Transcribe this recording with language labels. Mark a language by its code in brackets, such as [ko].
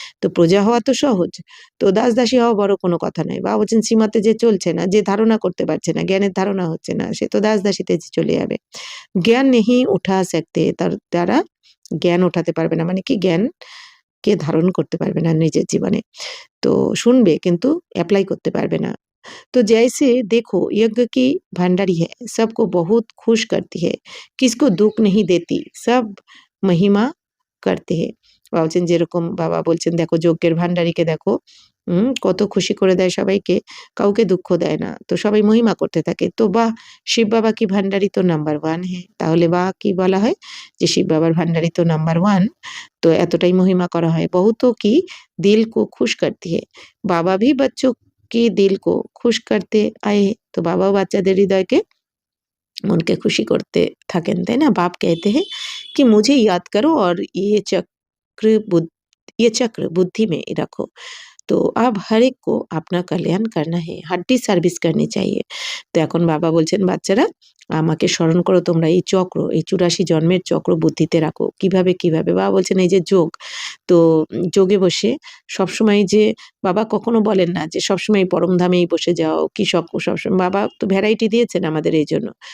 [bn] তো প্রজা হওয়া তো সহজ, তো দাস দাসী হওয়া বড় কোনো কথা নয়। বাবা বলছেন সীমাতে যে চলছে না, যে ধারণা করতে পারছে না, জ্ঞানের ধারণা হচ্ছে না, সে তো দাস দাসীতে চলে যাবে। [hi] জ্ঞান নেহি উঠা सकते, [bn] তার দ্বারা জ্ঞান ওঠাতে পারবে না, মানে কি জ্ঞানকে ধারণ করতে পারবে না নিজের জীবনে। তো শুনবে কিন্তু এপ্লাই করতে পারবে না। [hi] तो जैसे देखो यज्ञ की भंडारी है, सबको बहुत खुश करती है, किसको दुख नहीं देती, सब महिमा करते हैं। [bn] বাবা বলছেন যেরকম, বাবা বলছেন দেখো যজ্ঞের ভান্ডারীকে দেখো, কত খুশি করে দেয় সবাইকে, কাউকে দুঃখ দেয় না, তো সবাই মহিমা করতে থাকে। [hi] তো বাহ, শিব বাবা কি ভান্ডারী তো নাম্বার ওয়ান হ্যাঁ, [bn] তাহলে বাহ কি বলা হয় যে শিব বাবার ভান্ডারী তো নাম্বার ওয়ান, তো এতটাই মহিমা করা হয়। [hi] বহুতো কি দিল কো খুশ করতি है, বাবা भी बच्चों के दिल को खुश करते आए हैं। [bn] तो বাবাও বাচ্চাদের হৃদয়কে মনকে খুশি করতে থাকেন, তাই না? [hi] बाप कहते हैं कि मुझे याद करो और ये चक्र बुद्धि में रखो। তো अब हर एक को अपना कल्याण करना है, হাড্ডি সার্ভিস करनी चाहिए। [bn] তো এখন বাবা বলছেন বাচ্চারা আমাকে স্মরণ করো তোমরা, এই চক্র, এই ৮৪ জন্মের চক্র বুদ্ধিতে রাখো। কিভাবে কিভাবে? বাবা বলছেন এই যে যোগ, তো যোগে বসে সবসময় যে বাবা কখনো বলেন না যে সবসময় পরমধামেই বসে যাও, কি সবসময়, বাবা তো ভ্যারাইটি দিয়েছেন আমাদের এই জন্য।